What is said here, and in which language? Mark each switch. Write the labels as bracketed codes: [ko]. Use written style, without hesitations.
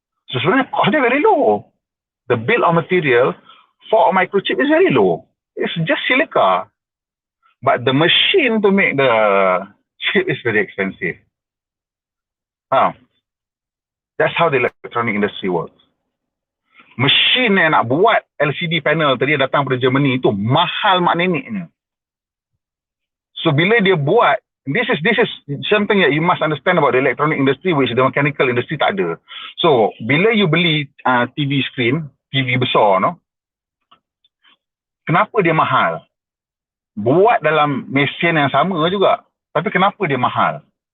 [en] So [ms] sebenarnya [en] cost dia very low. The bill of material for a microchip is very low. It's just silica. But the machine to make the chip is very expensive. That's how the electronic industry works. [ms] Mesin yang nak buat LCD panel tadi datang dari Germany itu mahal mak neneknya. [en] So [ms] bila dia buat, [en] this is something that you must understand about the electronic industry which the mechanical industry [ms] tak ada. So bila you beli TV screen, TV besar no, kenapa dia mahal? Buat dalam mesin yang sama juga, tapi kenapa dia mahal?